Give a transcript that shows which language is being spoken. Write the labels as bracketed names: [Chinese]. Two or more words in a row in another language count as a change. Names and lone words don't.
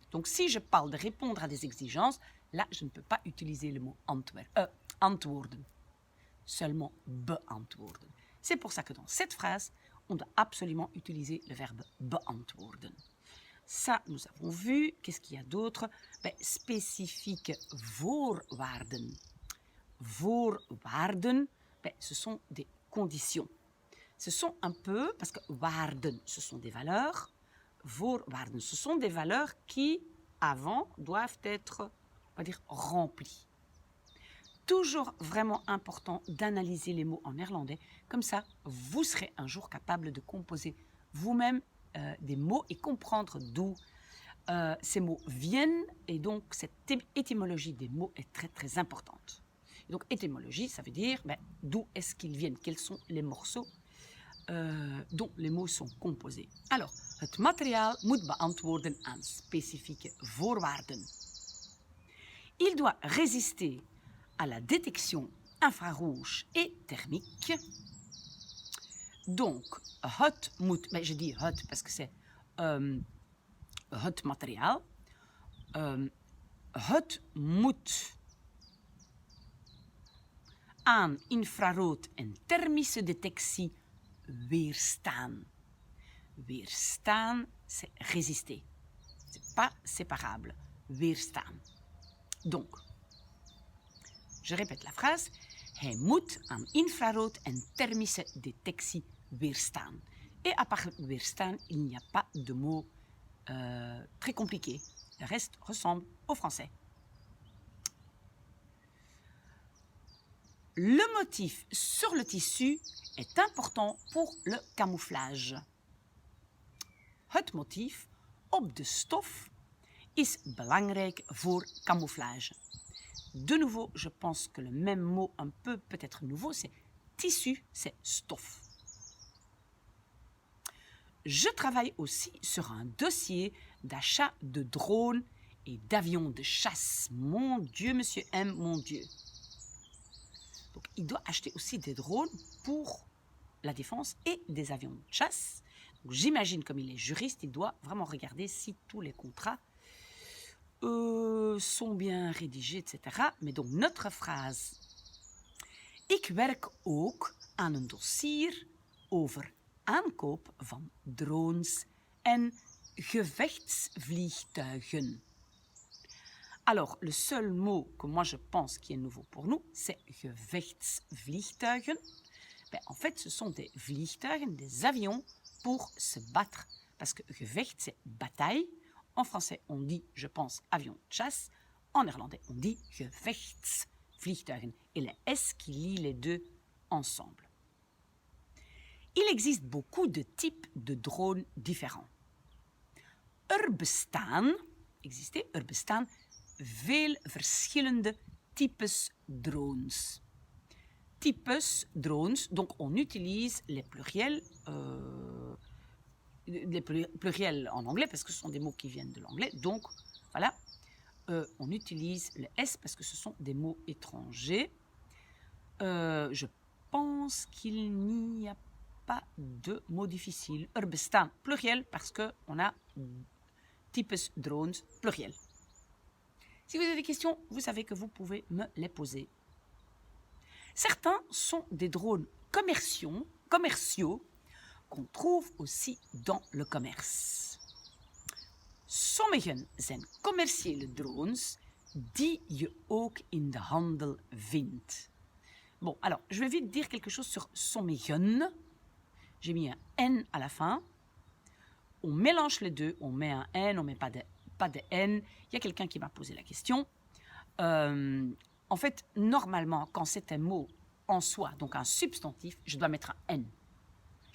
[French] Donc, si je parle de répondre à des exigences, là, je ne peux pas utiliser le mot antwoorden. Seulement beantwoorden. C'est pour ça que dans cette phrase, on doit absolument utiliser le verbe beantwoorden. Ça, nous avons vu. Qu'est-ce qu'il y a d'autre? Ben, spécifique voorwaarden. Voorwaarden, ben, ce sont des conditions. Ce sont un peu, parce que waarden, ce sont des valeurs. Voorwaarden, ce sont des valeurs qui, avant, doivent être, on va dire, remplies. Toujours vraiment important d'analyser les mots en néerlandais. Comme ça, vous serez un jour capable de composer vous-même des mots et comprendre d'où ces mots viennent. Et donc, cette étymologie des mots est très, très importante. Et donc, étymologie, ça veut dire d'où est-ce qu'ils viennent, quels sont les morceaux dont les mots sont composés. Alors, [Dutch] het materiaal moet beantwoorden aan specifieke voorwaarden. [French] Il doit résister à la détection infrarouge et thermique. Donc, [Dutch] het moet, [French] je dis het parce que c'est [Dutch] het materiaal. Het moet aan infrarood en thermische detectie weerstaan. [French] Weerstaan, c'est résister. C'est pas séparable. Weerstaan. Donc, je répète la phrase. [Dutch] Hij moet aan infrarood en thermische detectie weerstaan. [French] Et à part weerstaan, il n'y a pas de mot très compliqué. Le reste ressemble au français. Le motif sur le tissu est important pour le camouflage. [Dutch] Het motief op de stof is belangrijk voor camouflage. [French] De nouveau, je pense que le même mot un peu peut-être nouveau, c'est tissu, c'est stof. Je travaille aussi sur un dossier d'achat de drones et d'avions de chasse. Mon Dieu, monsieur M, mon Dieu. Donc, il doit acheter aussi des drones pour la défense et des avions de chasse. Donc, j'imagine, comme il est juriste, il doit vraiment regarder si tous les contrats sont bien rédigés, etc. Mais donc, notre phrase. [Dutch] Ik werk ook aan een dossier over aankoop van drones en gevechtsvliegtuigen. [French] Alors, le seul mot que moi je pense qui est nouveau pour nous, c'est gevechtsvliegtuigen. Ben, en fait, ce sont des vliegtuigen, des avions pour se battre. Parce que gevecht, c'est bataille. En français, on dit, je pense, avion de chasse. En néerlandais, on dit gevechtsvliegtuigen. Et le S qui lie les deux ensemble. Il existe beaucoup de types de drones différents. [Dutch] Er bestaan veel verschillende types drones. Types drones, [French] donc on utilise les pluriels en anglais parce que ce sont des mots qui viennent de l'anglais. Donc, voilà, on utilise le S parce que ce sont des mots étrangers. Je pense qu'il n'y a pas de mots difficiles. [Dutch] Er bestaan, [French] pluriel, parce qu'on a [Dutch] types drones, [French] pluriel. Si vous avez des questions, vous savez que vous pouvez me les poser. Certains sont des drones commerciaux qu'on trouve aussi dans le commerce. [Dutch] Sommigen zijn commerciële drones die je ook in de handel vindt. [French] Bon, alors, je vais vite dire quelque chose sur sommigen. J'ai mis un N à la fin. On mélange les deux, on met un N, on ne met pas de N. Il y a quelqu'un qui m'a posé la question. En fait, normalement, quand c'est un mot en soi, donc un substantif, je dois mettre un N.